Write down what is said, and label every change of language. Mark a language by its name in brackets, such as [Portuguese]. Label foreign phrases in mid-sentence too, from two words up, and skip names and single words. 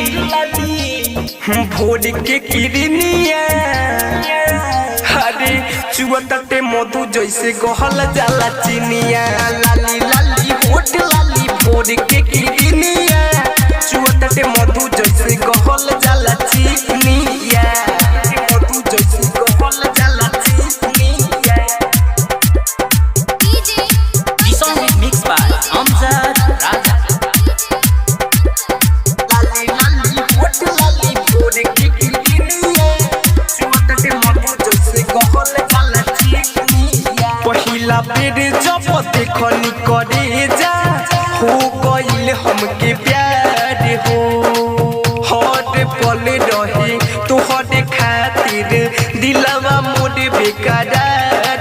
[Bhojpuri] भोर के किरनिया हरे चुअतटे मधु जैसे गहल जाला चिनिया लाली लाली होठ लाली भोर के किरनिया चुअतटे मधु जैसे गहल जाला चिनिया मधु जैसे गहल जाला चिनिया [English] The song is mixed by Amjad Raja. [Bhojpuri] लाली लाली होठ लाली भोर के किरनिया चुअतटे मधु जैसे गहल जाला चिनिया पहिला बेर जब देखनी करे जा हो गइल हमके प्यार हो हर पल रहे तोहरे खातिर दिलवा मोर बेकरार